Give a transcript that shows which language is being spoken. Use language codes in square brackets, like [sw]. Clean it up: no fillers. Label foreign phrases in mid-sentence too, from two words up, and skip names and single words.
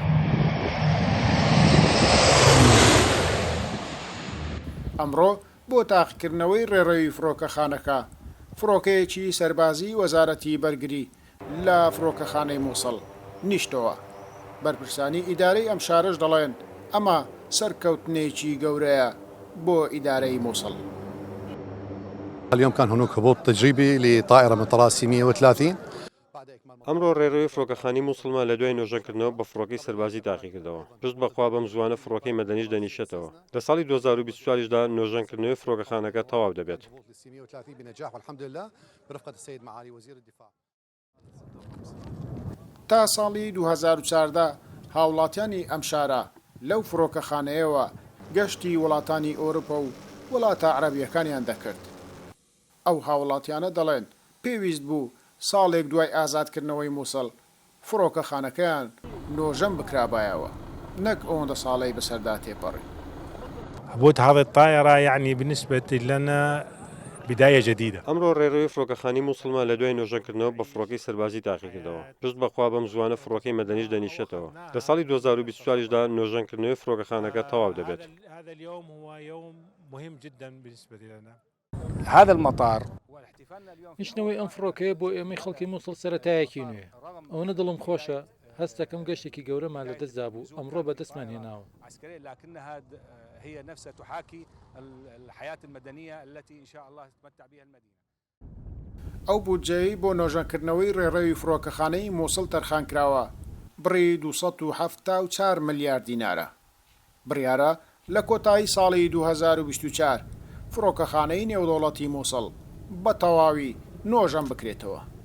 [ckb] ئەمڕۆ بۆ تاقیکردنەوەی ڕێڕەوی فڕۆکەخانەکە فڕۆکەیەکی سەربازی وەزارەتی بەرگری لە فڕۆکەخانەی مووسڵ نیشتەوە. بەرپرسانی ئیدارەی ئەم شارەش دەڵێن ئەمە سەرکەوتنێکی گەورەیە بۆ ئیدارەی مووسڵ. [ar] اليوم كان هناك هبوط تجريبي لطائرة من طراز 130. [ckb] ئەمڕۆ ڕێڕەوەی فڕۆکەخانی مووسڵمان لە دوای نۆژەنکردنەوە بە فڕۆکەی سەربازی تاقی کردەوە. پشت بەخوا بەم زوانە فڕۆکەی مەدەنیش دەنیشێتەوە. لە ساڵی 2024دا نۆژەنکردنەوەی فڕۆکەخانەکە تەواو دەبێت. تا ساڵی 2014 هاوڵاتیانی ئەم شارە لەو فڕۆکەخانەیەوە گەشتی وڵاتانی ئەوروپا و وڵاتە عەرەبیەکانیان دەکرد. ئەو هاوڵاتیانە دەڵێن پێویست بوو ساڵێک دوای ئازادکردنەوەی مووسڵ فڕۆکەخانەکەیان نۆژەم بکرابایەوە، نەک ئەوەندە ساڵەی بەسەردا تێپەڕی. [ar] هبوط هذه الطائرة يعني بالنسبة لنا بداية جديدة. [ckb] ئەمڕۆ ڕێڕەوەی فڕۆکەخانی مووسڵمان لە دوای نۆژەنکردنەوە بە فڕۆکەی سەربازی تاقی کردەوە. پشت بەخوا بەم زوانە فڕۆکەی مەدەنیش دەنیشێتەوە. لە ساڵی 2024دا نۆژەنکردنەوەی فڕۆکەخانەکە تەواو دەبێت. [ar] هذا اليوم هو يوم مهم جدا بالنسبة لنا. هذا المطار [ckb] نیشتنەوەی ئەم فڕۆکەیە بۆ ئێمەی خەڵکی مووسڵ سەرەتایەکی نوێ. ئەوەنە دڵم خۆشە هەستەکەم گەشتێکی گەورەمان لە دەستدا بوو ئەمڕۆ بەدەستمان هێناوە. [ar] هي نفسها تحاكي الحياة المدنية التي إن شاء الله تتمتع بها المدينة. [ckb] ئەو بودجەی بۆ نۆژەنکردنەوەی ڕێڕەوی فڕۆکەخانەی مووسڵ تەرخان کراوە بڕی 274 ملیارد دینارە. بڕیارە لە کۆتایی ساڵی 2024 فڕۆکەخانەی نێودەوڵەتی مووسڵ بە تەواوی نۆژەم بکرێتەوە.